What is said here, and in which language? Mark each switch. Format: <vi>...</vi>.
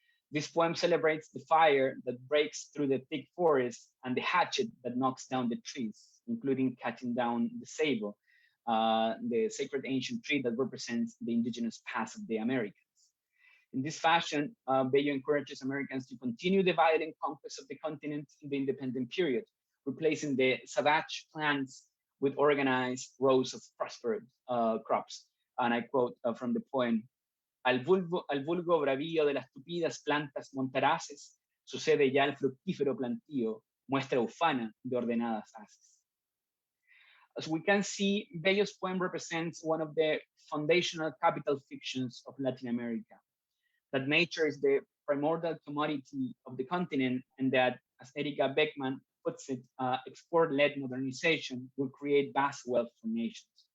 <en>This poem celebrates the fire that breaks through the thick forest and the hatchet that knocks down the trees, including cutting down the ceibo, the sacred ancient tree that represents the indigenous past of the Americans. In this fashion, Bello encourages Americans to continue the violent conquest of the continent in the independent period, replacing the savage plants with organized rows of prosperous crops. And I quote from the poem,</en> <es>al vulgo bravío de las tupidas plantas montaraces, sucede ya el fructífero plantío, muestra ufana de ordenadas haces.</es> <en>As we can see, Bello's poem represents one of the foundational capital fictions of Latin America, that nature is the primordial commodity of the continent, and that, as Erika Beckman puts it, export-led modernization will create vast wealth for nations.</en>